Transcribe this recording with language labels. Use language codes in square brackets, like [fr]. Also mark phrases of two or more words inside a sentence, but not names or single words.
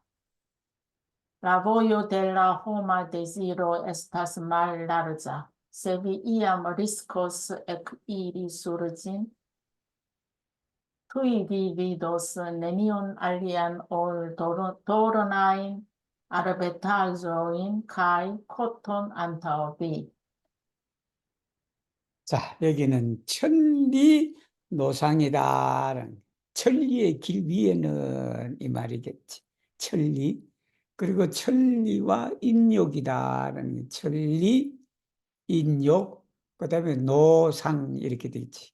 [eo] La vojo de la homa desiro estas mallarga, se vi iam riskos ekiri sur ĝin, tuj vi vidos nenion alian ol doronajn arbetaĵojn kaj koton antaŭ vi. [ko] 자, 여기는 천리 노상이다. 천리의 길 위에는 이 말이겠지. 천리. 그리고 천리와 인욕이다라는 천리, 인욕, 그다음에 노상 이렇게 돼 있지.